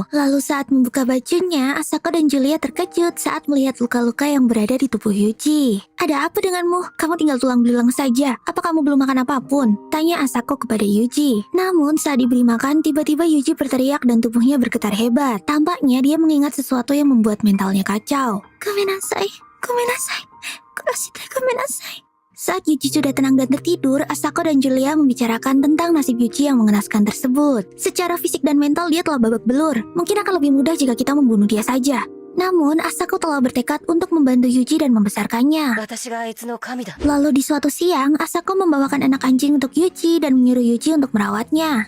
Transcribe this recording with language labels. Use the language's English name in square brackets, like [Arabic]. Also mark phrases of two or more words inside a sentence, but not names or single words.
[Indonesian] Lalu saat membuka bajunya, Asako dan Julia terkejut saat melihat luka-luka yang berada di tubuh Yuji. Ada apa denganmu? Kamu tinggal tulang belulang saja. Apa kamu belum makan apapun? Tanya Asako kepada Yuji. Namun saat diberi makan, tiba-tiba Yuji berteriak dan tubuhnya bergetar hebat. Tampaknya dia mengingat sesuatu yang membuat mentalnya kacau. [Japanese] ごめんなさい、ごめんなさい、くらしてごめんなさい. [Indonesian] Saat Yuji sudah tenang dan tertidur, Asako dan Julia membicarakan tentang nasib Yuji yang mengenaskan tersebut. Secara fisik dan mental dia telah babak belur. Mungkin akan lebih mudah jika kita membunuh dia saja. Namun, Asako telah bertekad untuk membantu Yuji dan membesarkannya. Lalu di suatu siang, Asako membawakan anak anjing untuk Yuji dan menyuruh Yuji untuk merawatnya.